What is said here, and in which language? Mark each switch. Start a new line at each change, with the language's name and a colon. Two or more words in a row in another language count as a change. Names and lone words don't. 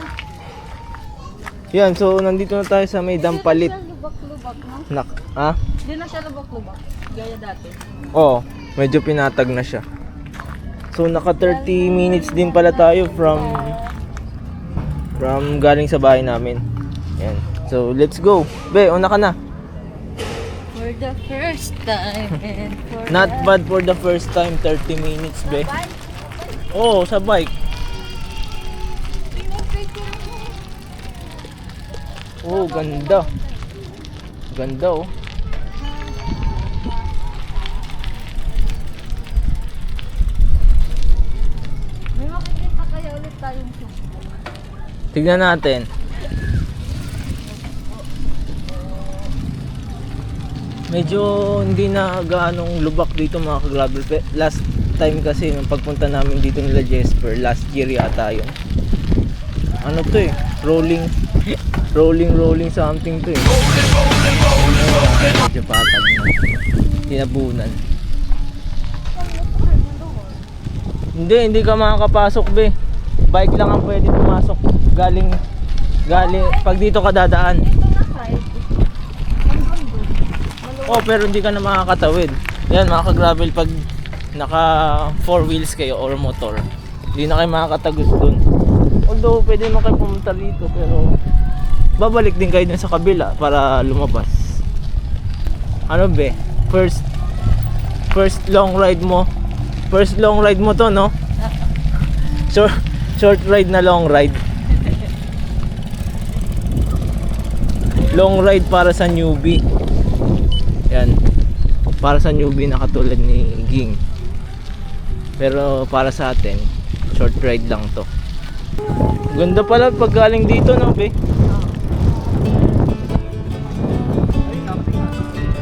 Filipino: Yan, so nandito na tayo sa may Dampalit. Hindi na siya lubak-lubak, no? Ha? Hindi na siya lubak-lubak. Gaya dati. Oo, medyo pinatag na siya. So naka 30 minutes din pala tayo from galing sa bahay namin. Yan. So
English: let's go.
Filipino: Be, una ka na.
English: For the first time and for Not bad for the first time, 30 minutes, be.
Filipino: Oo, sa bike. Oh, ganda. Ganda oh. May makikita kaya ulit tayong Tignan natin. Medyo hindi na gaanong lubak dito mga ka-gravel.
English: Last time
Filipino: kasi nung pagpunta namin dito nila Jesper,
English: last year
Filipino: yata yun. Ano to eh?
English: Rolling something
Filipino: to eh. Medyo patag na. Tinabunan. Hindi ka makakapasok be. Bike lang ang pwede pumasok. Galing pag dito ka dadaan. Oh, pero hindi ka na makakatawid. Yan mga ka-gravel, pag naka 4 wheels kayo or motor, hindi na kayo makakatagos dun. Although pwede naman kayo pumunta dito, pero babalik din kayo dun sa kabila para lumabas. Ano be?
English: First long ride
Filipino: mo.
English: First long ride
Filipino: mo to, no?
English: Short ride
Filipino: na
English: long ride. Long ride
Filipino: para sa
English: newbie.
Filipino: Yan. Para sa newbie na katulad ni Ging. Pero para sa atin,
English: short ride
Filipino: lang to. Ganda pala pag galing dito, no, be?